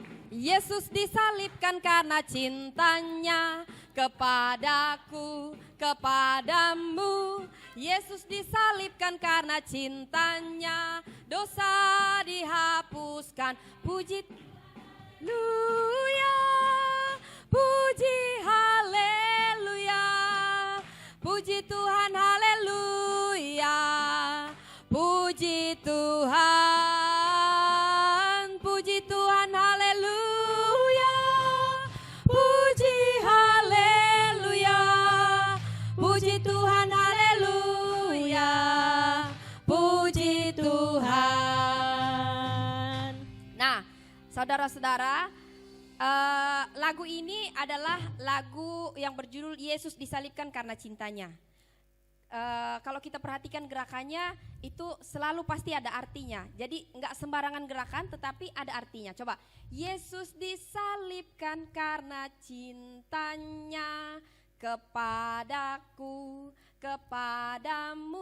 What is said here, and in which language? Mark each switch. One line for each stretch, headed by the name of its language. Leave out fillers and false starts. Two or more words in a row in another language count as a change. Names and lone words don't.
Indonesian: Yesus disalibkan karena cintanya kepadaku, kepadamu. Yesus disalibkan karena cintanya, dosa dihapuskan. Puji haleluya, puji haleluya, puji Tuhan haleluya, puji Tuhan, puji Tuhan haleluya, puji haleluya, puji Tuhan haleluya, puji Tuhan. Nah, saudara-saudara, lagu ini adalah lagu yang berjudul Yesus disalibkan karena cintanya. Kalau kita perhatikan gerakannya itu selalu pasti ada artinya. Jadi enggak sembarangan gerakan tetapi ada artinya. Coba, Yesus disalibkan karena cintanya kepadaku, kepadamu.